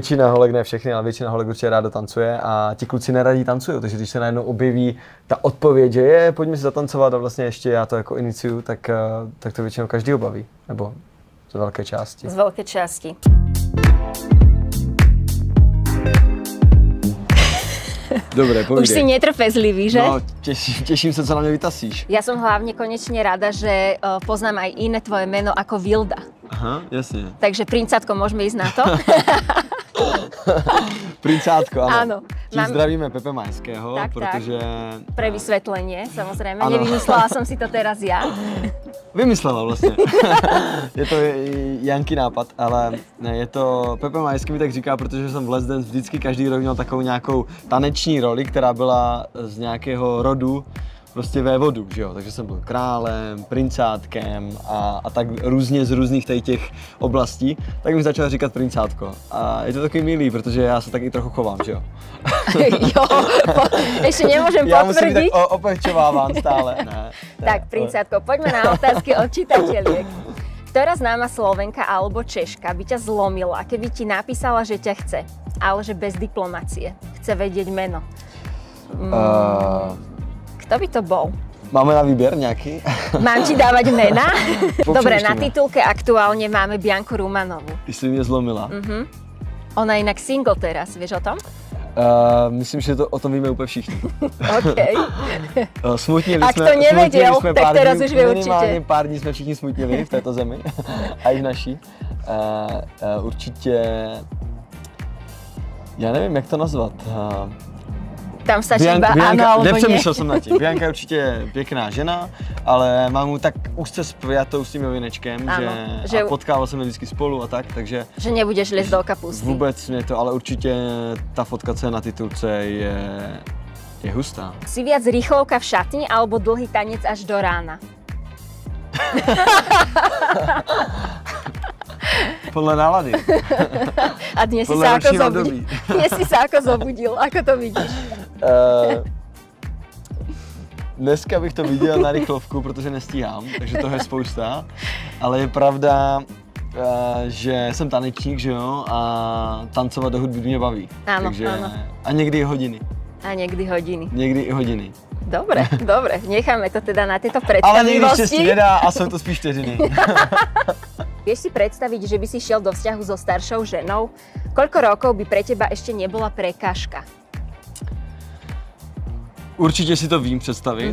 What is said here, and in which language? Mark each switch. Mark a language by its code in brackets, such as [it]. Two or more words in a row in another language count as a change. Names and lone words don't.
[cs] většina holek, ne všechny, ale většina holek určitě ráda tancuje a ti kluci neradí tancují, takže když se najednou objeví ta odpověď, že pojďme si zatancovat a vlastně ještě já to jako iniciuju, tak to většinou každý baví, nebo z velké části. Z velké části. Dobre, povídej. [sk] Už si netrpezlivý, že? No, teším sa, co na mňa vytasíš. Ja som hlavne konečne rada, že poznám aj iné tvoje meno ako Vilda. Aha, jasne. Takže princátko, môžeme ísť na to? Princátko, áno. Áno. [cs] Tím zdravíme Pepe Majského, tak, protože... [sk] Pre vysvetlenie, samozrejme. [cs] Ano. [sk] Nevymyslela som si to teraz ja. [cs] Vymyslela vlastně. Je to Janky nápad, ale ne, je to Pepe Majský mi tak říká, protože jsem v Let's Dance vždycky každý rok měl takovou nějakou taneční roli, která byla z nějakého rodu prostě vévodu, že jo, takže jsem byl králem, princátkem a tak různě z různých těch oblastí, tak mi začal říkat princátko. A je to takový milý, protože já se tak i trochu chovám, že jo. Jo, [sk] ešte nemôžem potvrdiť. Ja musím byť tak opevčovávam stále. [cs] Ne. [sk] Tak, princátko, poďme na otázky od čitateľiek. Ktorá známa Slovenka alebo Češka by ťa zlomila, keby ti napísala, že ťa chce, ale že bez diplomacie? Chce vedieť meno. Kto by to bol? Máme na výber nejaký? Mám ti dávať mena? Dobre, na titulke aktuálne máme Bianku Rumanovú. [cs] Ty si mě zlomila. [sk] Ona je inak single teraz, vieš o tom? [cs] Myslím, že to o tom víme úplně všichni. OK. Smutnili [sk] Ak to nevedel, tak teraz už vie určite. [cs] Minimálně pár dní jsme všichni smutnili v této zemi a i v naší. Určitě, já nevím, jak to nazvat. [sk] Tam stačí iba áno alebo nie. [cs] Nepřemýšlel jsem nad tím. Bianka je určitě pěkná žena, ale mám mu tak úzce spjatou s tím Jovinečkem, že potkával jsem je vždycky spolu a tak, takže... [sk] Že nebudeš liest do kapusty. [cs] Vůbec mě to, ale určitě ta fotka, co je na titulce, je hustá. [sk] Si viac rýchlovka v šatni alebo dlhý tanec až do rána? [cs] Podle nálady. [sk] A dnes si sa ako zobudil? Dnes si sa ako zobudil? Ako to vidíš? [cs] Dneska bych to viděl na rychlovku, protože nestíhám, takže toho je spousta. Ale je pravda, že jsem tanečník, že jo, a tancovat do hudby mě baví. [sk] Áno, takže, áno. [cs] A někdy i hodiny. [sk] A niekdy hodiny. [cs] Někdy i hodiny. [sk] Dobre, dobre, necháme to teda na tieto [cs] Ale [sk] predstavivosti. [cs] někdy štěstí nedá a jsou to spíš vteřiny. [sk] Vieš si predstaviť, že by si šiel do vzťahu so staršou ženou? Koľko rokov by pre teba ešte nebola prekážka? [cs] Určitě si to vím představit.